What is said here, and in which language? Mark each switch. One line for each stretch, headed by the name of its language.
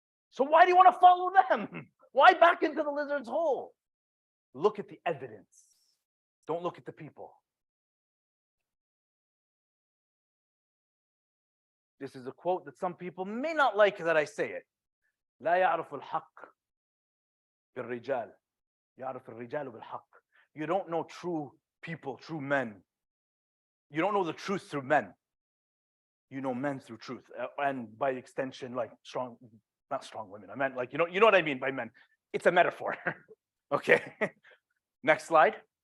English: So why do you want to follow them? Why back into the lizard's hole? Look at the evidence. Don't look at the people. This is a quote that some people may not like that I say it.
Arabic: لا يعرف الحق بالرجال يعرف الرجال بالحق.
English: You don't know true people, true men. You don't know the truth through men. You know men through truth, and by extension, like not strong women. I meant like, you know what I mean by men. It's a metaphor. Okay. Next slide.